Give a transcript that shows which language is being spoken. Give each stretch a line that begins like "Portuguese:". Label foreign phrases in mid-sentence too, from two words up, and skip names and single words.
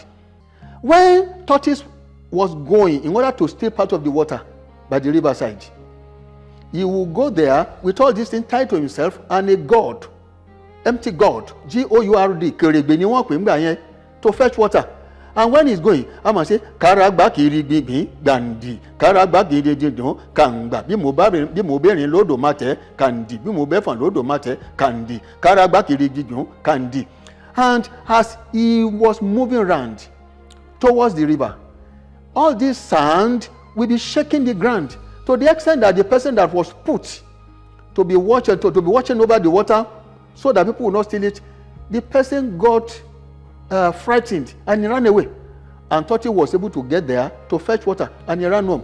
English: When tortoise was going in order to steal part of the water by the riverside, he will go there with all these things tied to himself and a gourd, empty gourd, G-O-U-R-D, to fetch water. And when he's going, I must say,
Yoruba: Karagba kiri bibi gandi, Karagba kiri dido kanga, Bimo berin lodo mate kandi, Bimo befan lodo mate kandi, Karagba kiri dido kandi.
English: And as he was moving around towards the river, all this sand will be shaking the ground to the extent that the person that was put to be watching over the water so that people will not steal it, the person got frightened and he ran away, and thought he was able to get there to fetch water, and he ran home.